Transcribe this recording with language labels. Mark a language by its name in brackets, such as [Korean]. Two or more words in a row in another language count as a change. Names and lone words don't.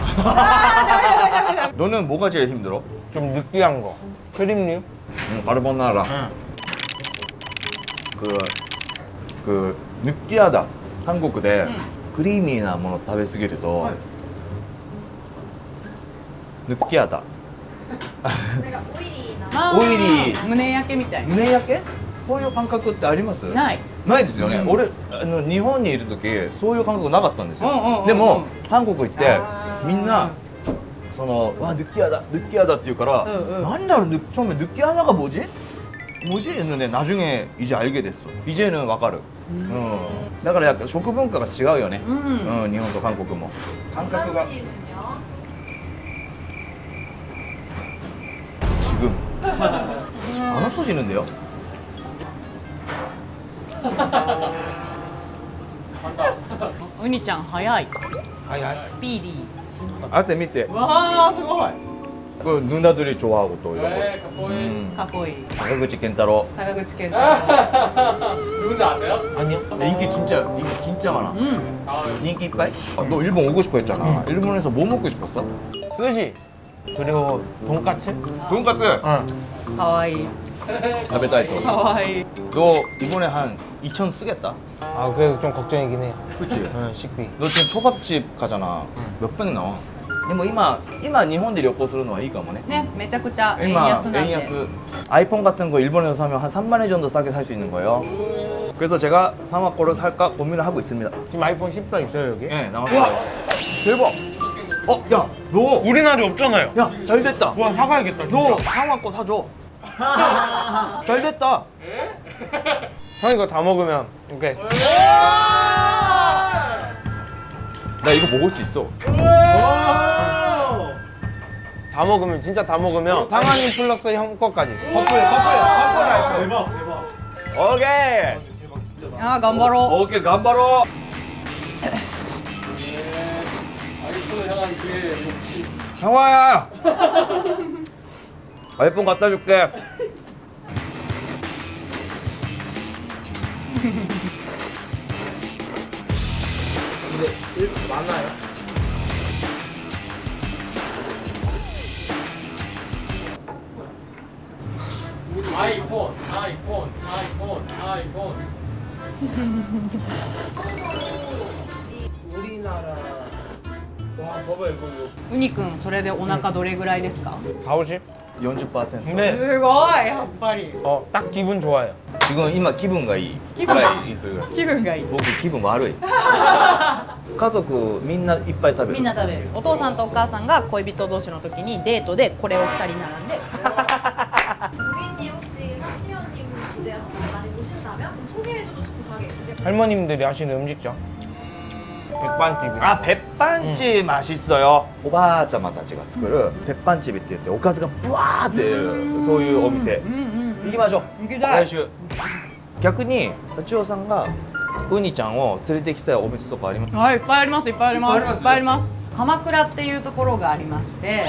[Korean] 너는 뭐가 제일 힘들어? 좀 느끼한 거. 크림류? 까르보나라. 그 느끼하다. 한국에 크리미한 [Japanese] もの 食べすぎると [Korean] 느끼하다. [Japanese] あーオイリー胸焼けみたい胸焼け? そういう感覚ってあります？ない。ないですよね、うん俺日本にいる時そういう感覚なかったんですよ、うんうんうんうんでも韓国行ってあーみんなそのわ느끼하다って言うから、うんうん [Korean] 난나를 처음에 느끼하다가 뭐지? 뭐지? 했는데 나중에 이제 알게 됐어. [Japanese] 이제는 わかる.だから약간食文化が違うよね. うん日本と韓国も. [Korean] 감각가 지금 안 없어지는데요? [Japanese] ウニちゃん早い。はいはいスピーディ汗見て. ー。わあすごい。 [Korean] 그 누나들이 좋아하고 또 이런 거. 네, 가보이. [Japanese] かっこいい。坂口健太郎. 坂口健太。 [Korean] 누군지 아세요? 아니요 인기 진짜 많아. [Japanese] うん。 [Korean] 아, 인기 이빠이? 너 일본 오고 싶어 했잖아. 일본에서 뭐 먹고 싶었어? 스시 그리고 돈까츠? 돈까스. 응 [Japanese] かわいい。 [Korean] 가베다이토. [Japanese] かわいい。 [Korean] 너 이번에 한 2천 쓰겠다. 아 그래도 좀 걱정이긴 해요 그치? 응 식비 너 지금 초밥집 가잖아. 몇백 나와. 근데 뭐 [Japanese] 今日本で旅行するのはいいかもね. ね、めちゃくちゃ円今安なんで。円安. [Korean] 아이폰 같은 거 일본에서 사면 한 3만 원 정도 싸게 살 수 있는 거예요. 그래서 제가 사마코를 살까 고민을 하고 있습니다. 지금 아이폰 14 있어요 여기? 예, 나왔어요. 대박. 야, 너, 우리나라에 없잖아요 야, 잘 됐다. 와 사가야겠다 너 진짜 사마코 사줘. 잘 됐다. 형 이거 다 먹으면 오케이 나 이거 먹을 수 있어. 다 먹으면 진짜 다 먹으면 상한이 플러스 형 거까지 커플 아이폰 대박 오케이. [Japanese] あー頑張ろう。 [Korean] 오케이, 간바로. 아이폰을 향한 그의 욕심. 형아야. 아이폰 갖다 줄게. 근데 많아요? 아이폰, 아이폰, 아이폰, 아이폰. 우리나라 와 봐봐 이거 [Japanese] ウニくん、それでお腹どれぐらいですか？ 40? 40%. [Korean] 근데 [Japanese] すごい、やっぱり。 [Korean] 딱 기분 좋아요 지금 이마 기분가 이. 기분? 그래. [Japanese] 気分がいい。僕気分悪い家族みんないっぱい食べるみんな食べる。お父さんとお母さんが恋人同士の時にデートでこれを2人並んで。 [Korean] 고객님 혹시 사시오님 이제 한국 많이 오신다면 그럼 소개해주고 싶은 가게 있으세요? 할머님들이 하시는 음식점 백반집이 아 백반집 맛있어요 [Japanese] 오바아짜마 たちが作る 백반집 って言っておかずがブワーってそういうお店行きましょう行きたい来週逆に幸男さんがウニちゃんを連れてきたいお店とかありますはい、いっぱいあります、いっぱいあります。いっぱいありますいっぱいあります。鎌倉っていうところがありまして、